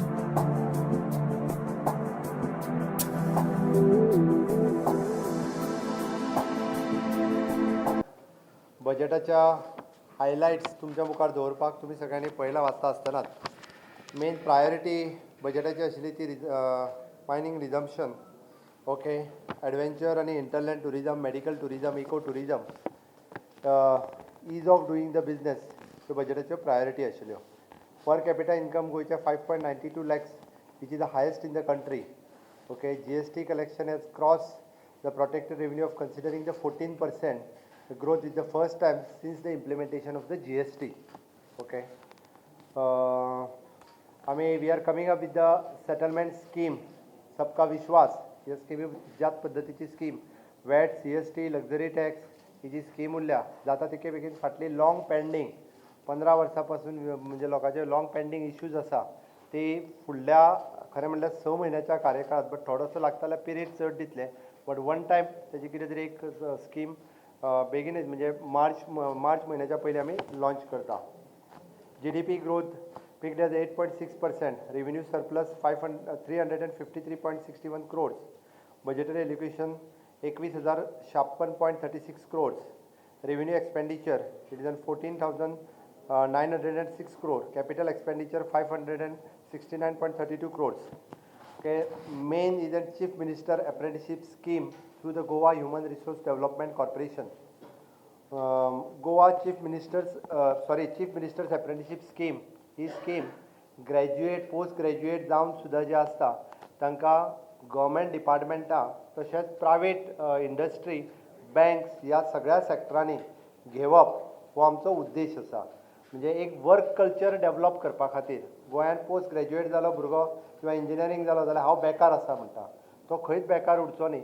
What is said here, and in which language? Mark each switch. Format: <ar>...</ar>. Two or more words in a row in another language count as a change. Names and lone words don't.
<kok>बजेटाच्या हायलायट्स तुमच्या मुखार दवरपाक तुमी सगळ्यांनी पळयला वाचता आसतनाच</kok> <en>main priority</en> <kok>बजेटाची आशिल्ली ती</kok> <en>mining resumption, okay, adventure</en> <kok>आनी</kok> <en>hinterland tourism, medical tourism, eco tourism, ease of doing the business,</en> <kok>ह्यो बजेटाच्यो प्रायोरिटी आशिल्ल्यो.</kok> <en>per capita income गोंयच्या 5.92 lakhs, which is the highest in the country. Okay, GST collection has crossed the protected revenue of considering the 14%. The growth is the first time since the implementation of the GST. Okay. We are coming up with the settlement scheme, Sabka Vishwas. Yes, scheme</en> <kok>ज्यात पद्धतीची</kok> <en>scheme VAT, CST, luxury tax</en> <kok>ही जी स्कीम उरल्या जाता तिके बेगीन फाटली</kok> <en>long pending</en> <kok>15 वर्सांपासून म्हणजे लोकांचे</kok> <en>long pending issues</en> <kok>आसा ती फुडल्या खरें म्हणल्यार 6 म्हयन्याच्या कार्यकाळात बट थोडोसो लागताले पिरियड चड दितले</kok> <en>but one time</en> <kok>तेजी कितें तरी एक स्कीम बेगीनच म्हणजे मार्च म्हयन्याच्या पयलीं आमी लॉन्च करता.</kok> <en>GDP growth peaked at 8.6%, revenue surplus 353.61 crores, budgetary allocation 21,056.36 crores, revenue expenditure it is on 14,906 crore, capital expenditure 569.32 crores. Okay, main is the Chief Minister Apprenticeship Scheme through the Goa Human Resource Development Corporation.</en> <kok>Goa Chief Minister's Apprenticeship Scheme ही स्कीम</kok> <en>graduate post graduate</en> <kok>जावन सुद्दां जे आसता तांकां</kok> <en>government departments</en> <kok>तशेंच</kok> <en>private industry, banks</en> <kok>ह्या सगळ्या सॅक्टरांनी घेवप हो आमचो उद्देश आसा. म्हणजे एक</kok> <en>work culture develop</en> <kok>करपा खातीर गोंयांत</kok> <en>post graduate</en> <kok>जालो भुरगो किंवा इंजिनियरींग जालो जाल्यार हांव बेकार आसा म्हणटा तो खंयच बेकार उरचो न्ही.</kok>